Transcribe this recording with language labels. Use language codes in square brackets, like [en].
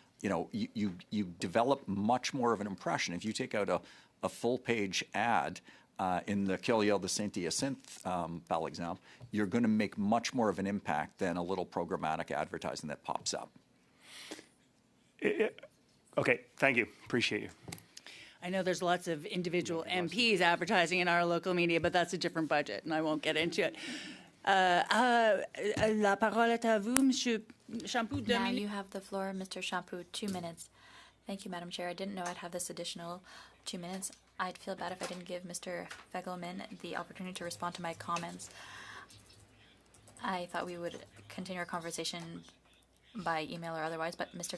[en] You develop much more of an impression. If you take out a full-page ad in the Courriel de Saint-Hyacinthe, [fr] par exemple, [en] you're going to make much more of an impact than a little programmatic advertising that pops up. Okay, thank you. Appreciate you. I know there's lots of individual MPs advertising in our local media, but that's a different budget, and I won't get into it. [fr] La parole est à vous, Monsieur Champoux. [en] Now you have the floor, Mr. Champoux, 2 minutes. Thank you, Madam Chair. I didn't know I'd have this additional 2 minutes. I'd feel bad if I didn't give Mr. Fegelman the opportunity to respond to my comments. I thought we would continue our conversation by email or otherwise, but Mr.